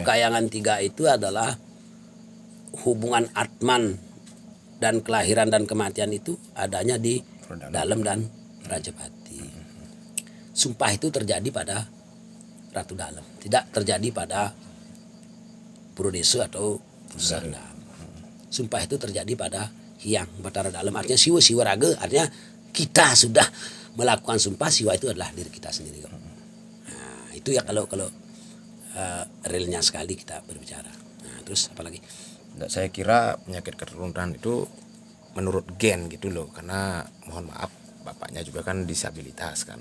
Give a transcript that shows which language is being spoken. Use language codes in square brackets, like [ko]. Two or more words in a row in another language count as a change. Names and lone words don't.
[id] Kayangan 3 itu adalah hubungan Atman dan kelahiran dan kematian itu adanya di Pura Dalam dan Rajapati. Sumpah itu terjadi pada Ratu Dalam, tidak terjadi pada Purwodeso atau Pusanda. Sumpah itu terjadi pada Hyang Batara Dalam, artinya siwa siwa raga, artinya kita sudah melakukan sumpah, siwa itu adalah diri kita sendiri. Nah, itu ya kalau realnya sekali kita berbicara. Nah, terus apa lagi? Nggak, saya kira penyakit keturunan itu menurut gen gitu loh, karena mohon maaf bapaknya juga kan disabilitas kan.